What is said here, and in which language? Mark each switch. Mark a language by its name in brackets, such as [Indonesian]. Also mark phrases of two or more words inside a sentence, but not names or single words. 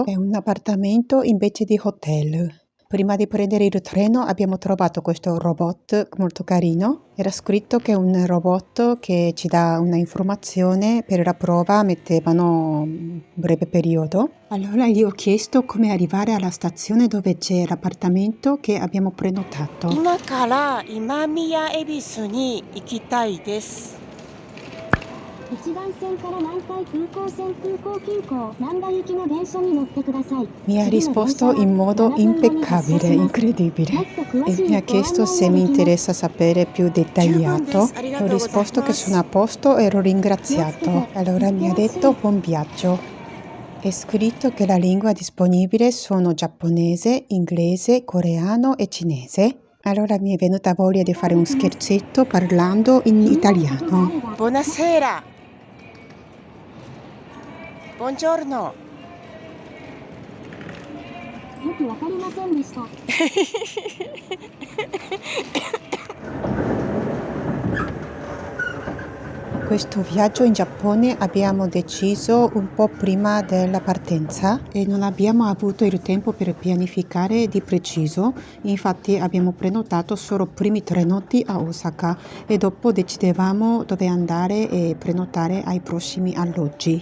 [Italian] È un appartamento invece di hotel. Prima di prendere il treno abbiamo trovato questo robot molto carino. Era scritto che è un robot che ci dà una informazione per la prova, mettevano un breve periodo. Allora gli ho chiesto come arrivare alla stazione dove c'è l'appartamento che abbiamo prenotato. [Japanese] 今から今宮恵比寿に行きたいです。 1番線から南海空港線空港急行難波行きの電車に乗ってください。 [Italian] Mi ha risposto in modo impeccabile, incredibile, e mi ha chiesto se mi interessa sapere più dettagliato. Ho risposto che sono a posto e l'ho ringraziato. Allora mi ha detto buon viaggio. È scritto che la lingua disponibile sono giapponese, inglese, coreano e cinese. Allora mi è venuta voglia di fare un scherzetto parlando in italiano. Buonasera. Buongiorno. [Japanese] よくわかりませんでした。 [Italian] Questo viaggio in Giappone abbiamo deciso un po' prima della partenza e non abbiamo avuto il tempo per pianificare di preciso, infatti abbiamo prenotato solo primi trenoti a Osaka e dopo decidevamo dove andare e prenotare ai prossimi alloggi.